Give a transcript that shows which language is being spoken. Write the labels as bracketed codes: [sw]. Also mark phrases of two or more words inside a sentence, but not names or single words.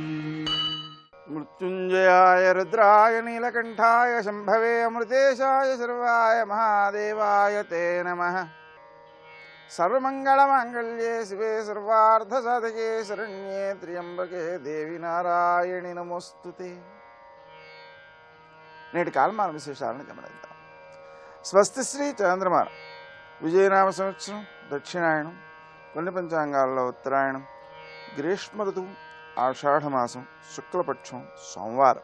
[sa] मृत्युंजयाय रुद्राय नीलकंठाय शंभवे अमृतेशाय सर्वाय महादेवाय ते नमः। सर्वमंगलमांगल्ये शिवे सर्वार्थसाधके शरण्ये त्र्यंबके देवी नारायणि नमोस्तुते। [te] నేటి కాలమాన విశేషాలను గమనిద్దాం. స్వస్తి శ్రీ చంద్రమాన విజయనామ సంవత్సరం దక్షిణాయనం, కొన్ని పంచాంగాలలో ఉత్తరాయణం, గ్రీష్మ ఋతువు, ఆషాఢమాసం, శుక్లపక్షం, సోమవారం.